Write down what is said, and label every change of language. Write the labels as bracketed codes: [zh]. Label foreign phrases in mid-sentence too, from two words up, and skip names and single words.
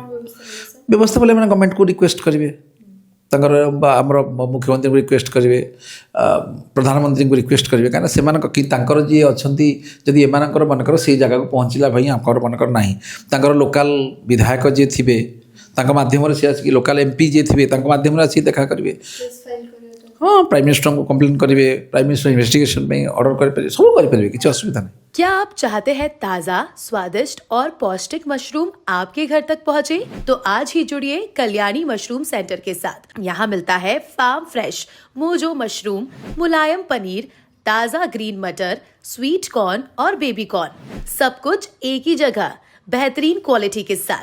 [or] ବ୍ୟବସ୍ଥା କଲେ ମାନେ ଗଭର୍ଣ୍ଣମେଣ୍ଟକୁ ରିକ୍ୱେଷ୍ଟ କରିବେ, ତାଙ୍କର ଆମର ମୁଖ୍ୟମନ୍ତ୍ରୀଙ୍କୁ ରିକ୍ୱେଷ୍ଟ କରିବେ, ପ୍ରଧାନମନ୍ତ୍ରୀଙ୍କୁ ରିକ୍ୱେଷ୍ଟ କରିବେ। କାହିଁକିନା ସେମାନଙ୍କ ତାଙ୍କର ଯିଏ ଅଛନ୍ତି, ଯଦି ଏମାନଙ୍କର ମନେକର ସେଇ ଜାଗାକୁ ପହଞ୍ଚିଲା ଭାଇ ଆମର ମନେକର ନାହିଁ, ତାଙ୍କର ଲୋକାଲ ବିଧାୟକ ଯିଏ ଥିବେ ତାଙ୍କ ମାଧ୍ୟମରେ ସେ ଆସିକି, [en] local MP [or] ଯିଏ ଥିବେ ତାଙ୍କ ମାଧ୍ୟମରେ ଆସିକି ଦେଖା କରିବେ। [hi] हाँ [en] prime minister [hi] को कंप्लेन करेंगे, [en] prime minister investigation [hi] में ऑर्डर करेंगे, सब करेंगे, किसी असुविधा नहीं। क्या आप चाहते हैं ताज़ा, स्वादिष्ट और पौष्टिक मशरूम आपके घर तक पहुंचे? तो आज ही जुड़िए कल्याणी मशरूम सेंटर के साथ। यहाँ मिलता है [en] farm fresh [hi] मोजो मशरूम, मुलायम पनीर, ताज़ा ग्रीन मटर, [en] sweet corn [hi] और [en] baby corn, [hi] सब कुछ एक ही जगह बेहतरीन क्वालिटी के साथ।